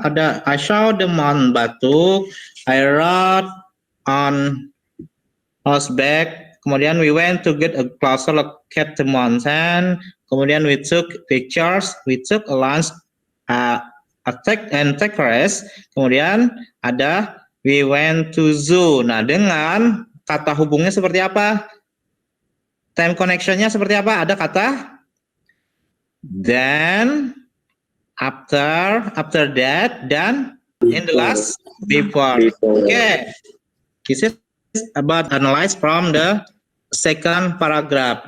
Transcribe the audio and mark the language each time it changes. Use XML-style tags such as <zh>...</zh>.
<en>Ada I saw the Mount Batuk, I rode on horseback, kemudian we went to get a closer look at the mountain, kemudian we took pictures, we took a lunch, take a rest, kemudian ada we went to zoo.</en> <id>Nah, dengan kata hubungnya seperti apa? Time connectionnya seperti apa? Ada kata then, after that, dan in the last, before.</id> <en>Okay, this is about analyze from the second paragraph.</en>